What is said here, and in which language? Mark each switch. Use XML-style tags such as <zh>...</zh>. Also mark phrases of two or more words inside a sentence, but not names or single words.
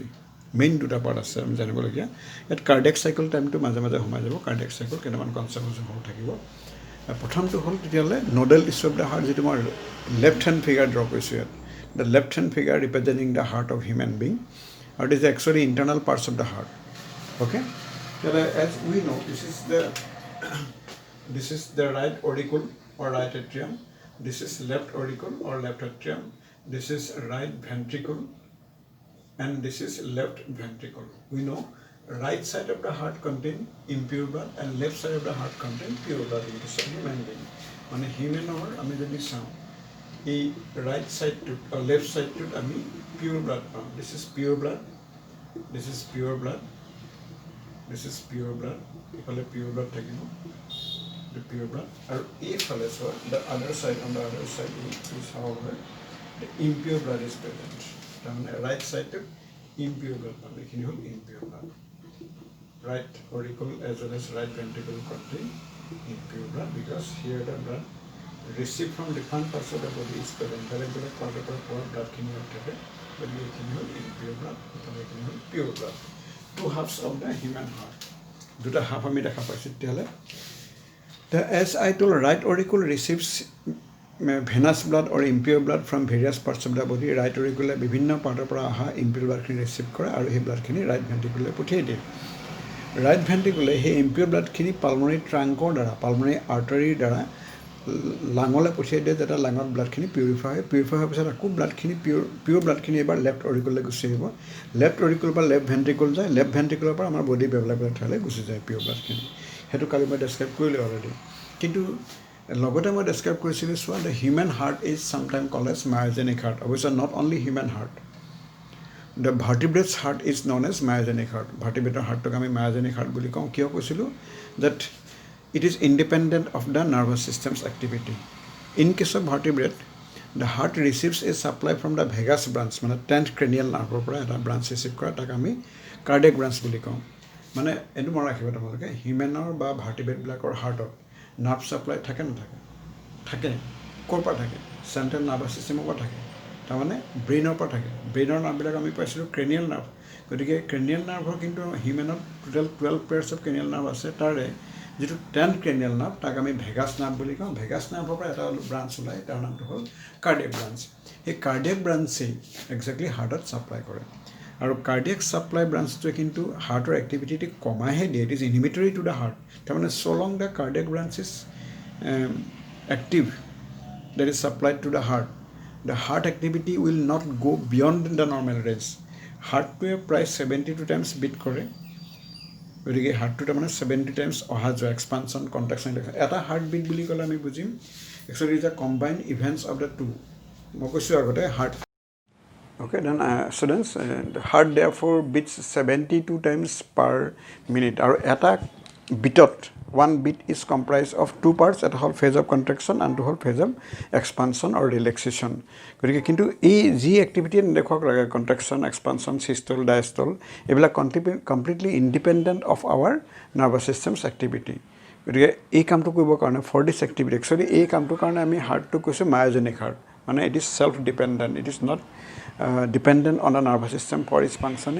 <as>মেইন দুটা পাৰ্ট আছে আমি জানিবলগীয়া। ইয়াত</as> <en>cardiac cycle time-টো</en> <as>মাজে মাজে সোমাই যাব।</as> <en>cardiac cycle</en> <as>কেইটামান কনচেপ্ট সৰু থাকিব। প্ৰথমটো হ'ল তেতিয়াহ'লে</as> <en>nodal tissue of the heart,</en> <as>যিটো মই</as> <en>left hand figure draw</en> <as>কৰিছোঁ ইয়াত।</as> <en>the left hand figure representing the heart of human being, আৰু it is actually internal parts of the heart. Okay, as we know, this is the right auricle or right atrium. This is left auricle or left atrium. This is right ventricle, and this is left ventricle. We know right side of the heart contain impure blood and left side of the heart contain pure blood. It is a human being.</en> <as>মানে হিউমেনৰ আমি যদি চাওঁ, এই</as> <en>right side-টোত</en> <as>or</as> <en>left side-টোত</en> <as>আমি</as> <en>pure blood</en> <as>পাওঁ।</as> <en>this is pure blood, this is pure blood, this is pure blood. ইফালে pure blood থাকিব, the pure blood,</en> <as>আৰু এইফালে চোৱা</as> <en>the other side, on the other side is however the impure blood is present. তাৰমানে right side to impure blood</en> <as>পাব, এইখিনি হ'ল</as> <en>impure blood. Right auricle as well as right ventricle contain impure blood because here the blood received from different parts of the body is present.</en> <as>বেলেগ বেলেগ পাৰ্টৰ পৰা পোৱা ব্লাডখিনি থাকে, গতিকে এইখিনি হ'ল</as> <en>impure blood,</en> <as>এইখিনি হ'ল</as> <en>pure blood. Two halves of the human heart.</en> <as>দুটা হাফ আমি দেখা পাইছোঁ তেতিয়াহ'লে।</as> <en>As I told, right auricle receives venous blood or impure blood from various parts of the body. Right auricle</en> <as>বিভিন্ন পাৰ্টৰ পৰা অহা</as> <en>impure bloodখিনি</en> <as>ৰিচিভ কৰে আৰু সেই ব্লাডখিনি</as> <en>right ventricle-লৈ</en> <as>পঠিয়াই দিয়ে।</as> <en>right ventricle-এ</en> <as>সেই</as> <en>impure bloodখিনি pulmonary trunk-ৰ</en> <as>দ্বাৰা,</as> <en>pulmonary artery-ৰ</en> <as>দ্বাৰা লাঙলৈ পঠিয়াই দিয়ে, যাতে লাঙত ব্লাডখিনি পিউৰিফাই হয়। পিউৰিফাই হোৱাৰ পিছত আকৌ ব্লাডখিনি</as> <en>pure blood-খিনি</en> <as>এবাৰ</as> <en>left auricle-লৈ</en> <as>গুচি আহিব।</as> <en>left auricle-ৰ</en> <as>পৰা</as> <en>left ventricle</en> <as>যায়,</as> <en>left ventricle-ৰ</en> <as>পৰা আমাৰ বডি বেলেগ বেলেগ ঠাইলৈ গুচি যায়</as> <en>pure blood-খিনি।</en> <as>সেইটো কালি মই ডেছক্ৰাইব কৰিলোঁ অলৰেডি। কিন্তু লগতে মই ডেছক্ৰাইব কৰিছিলোঁ, চোৱা,</as> <en>the human heart is sometime called as myogenic heart. অৱশ্যে not only human heart, the vertebrates heart is known as myogenic heart.</en> <as>ভাৰ্টিব্ৰেটৰ হাৰ্টটোক আমি</as> <en>myogenic heart</en> <as>বুলি কওঁ। কিয় কৈছিলোঁ?</as> <en>ডেট it is independent of the nervous system's activity. In case of vertebrate, the heart receives a supply from the vagus branch, মানে 10th cranial nerve</en> <as>পৰা এটা ব্ৰাঞ্চ ৰিচিভ কৰে, তাক আমি কাৰ্ডিয়েক ব্ৰাঞ্চ বুলি কওঁ। মানে এইটো মনত ৰাখিব তোমালোকে, হিউমেনৰ বা ভাৰ্টিব্ৰেটবিলাকৰ হাৰ্টত</as> <en>nerve supply</en> <as>থাকে নাথাকে? থাকে। ক'ৰ পৰা থাকে?</as> <en>central nervous system-ৰ</en> <as>পৰা থাকে, তাৰমানে ব্ৰেইনৰ পৰা থাকে। ব্ৰেইনৰ নাৰ্ভবিলাক আমি পাইছিলোঁ</as> <en>cranial nerve.</en> <as>গতিকে</as> <en>cranial nerve-ৰ</en> <as>কিন্তু হিউমেনত</as> <en>total 12 pairs of cranial nerve</en> <as>আছে। তাৰে যিটো 10th</as> <en>cranial nerve,</en> <as>তাক আমি</as> <en>vagus nerve</en> <as>বুলি কওঁ।</as> <en>vagus nerve-ৰ</en> <as>পৰা এটা ব্ৰাঞ্চ ওলায়, তাৰ নামটো হ'ল</as> <en>cardiac branch.</en> <as>সেই</as> <en>cardiac branch-েই</en> <as>একজেক্টলি হাৰ্টত ছাপ্লাই কৰে। আৰু</as> <en>cardiac supply branch-টোৱে</en> <as>কিন্তু হাৰ্টৰ এক্টিভিটিটো কমাইহে দিয়ে।</as> <en>it is inhibitory to the heart. তাৰমানে so long the cardiac branch is active, that is supplied to the heart activity will not go beyond the normal range.</en> <as>হাৰ্টটোৱে প্ৰায় 72 টাইমছ বিট কৰে। গতিকে হাৰ্টটো তাৰমানে 70 টাইমছ অহা যোৱা, এক্সপানশ্যন, কণ্ট্ৰেকশ্যন। এটা হাৰ্ট বিট বুলি ক'লে আমি বুজিম</as> <en>actually is a combine events of the two.</en> <as>মই কৈছোঁ আগতে হাৰ্ট।</as> <en>Okay, then students, the heart therefore beats 72 times per minute.</en> <as>আৰু এটা বিটত,</as> <en>one beat is comprised of two parts.</en> <as>এটা হ'ল</as> <en>phase of contraction,</en> <as>আনটো হ'ল</as> <en>phase of expansion or relaxation.</en> <as>গতিকে কিন্তু এই যি এক্টিভিটি নেদেখুৱাক লাগে, কণ্ট্ৰেকশ্যন, এক্সপানশ্যন, চিষ্টল, ডায়েষ্টল, এইবিলাক</as> <en>completely independent of our nervous systems activity.</en> <as>গতিকে এই কামটো কৰিবৰ কাৰণে,</as> <en>for this activity,</en> <as>একচুৱেলি এই কামটোৰ কাৰণে আমি হাৰ্টটোক কৈছোঁ</as> <en>myogenic heart. মানে it is self dependent, it is not dependent on the nervous system for its functioning.</en>